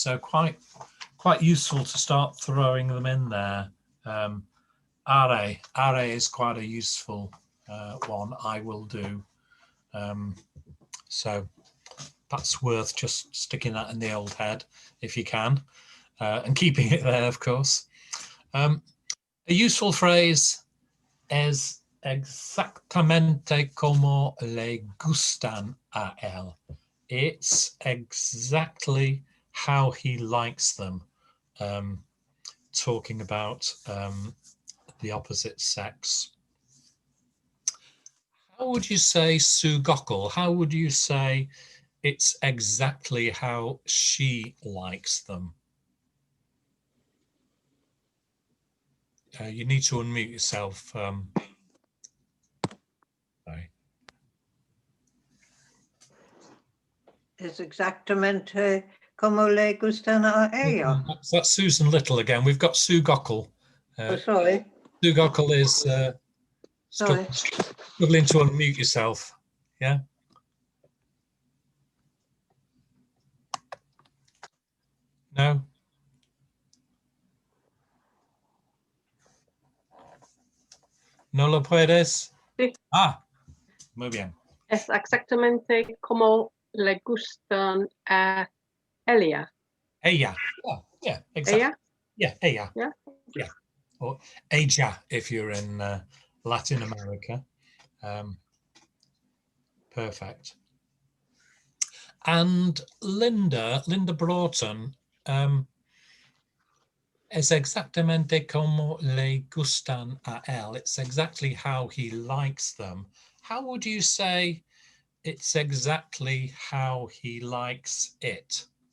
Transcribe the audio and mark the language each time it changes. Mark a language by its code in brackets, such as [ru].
[en] So quite useful to start throwing them in there. Are is quite a useful one. I will do. So that's worth just sticking that in the old head if you can, and keeping it there, of course. A useful phrase is [es] exactamente como le gustan a él. [en] It's exactly how he likes them. Talking about the opposite sex. How would you say [es] su gokul? [en] How would you say it's exactly how she likes them? You need to unmute yourself. Sorry. [es] Es exactamente como le gustan a ella. [en] That's Susan Little again. We've got Sue Gockel. Sorry. Sue Gockel is struggling to unmute yourself. Yeah. No. [es] ¿No lo puedes? Sí. Ah, muy bien. Es exactamente como le gustan a Elia. [en] Ella. Yeah, exactly. [es] Ella? [en] Yeah, ella. Yeah. Yeah. Or ella if you're in Latin America. Perfect. And Linda Broughton, [es] es exactamente como le gustan a él. [en] It's exactly how he likes them. How would you say it's exactly how he likes it?